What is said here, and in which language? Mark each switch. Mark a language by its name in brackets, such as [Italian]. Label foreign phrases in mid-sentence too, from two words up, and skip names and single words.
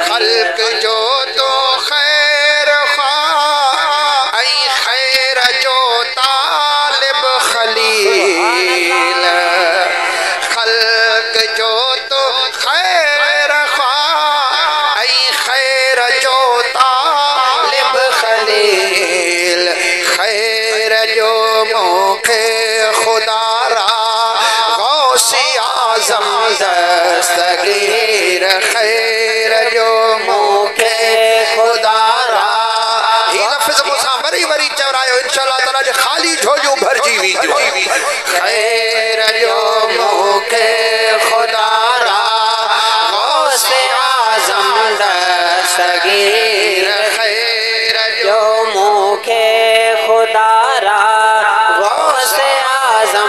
[Sindhi] खल्क जो तो खैर ख्वाह ऐ खैर जो तालिब खलील खल्क जो तो खैर ख्वाह ऐ खैर जो तालिब खलील खैर जो मुखे खुदारा गौसे आज़म दस्तगीर खैर जो मुखे खुदारा ही लफ्ज़ मुसा वरी वरी चवरायो [Arabic] إن شاء الله تعالى [Sindhi] जे खाली झोजू भर जीवी जो खैर जो मुखे खुदारा गौसे आज़म दस्तगीर खैर जो मुखे खुदारा गौसे आज़म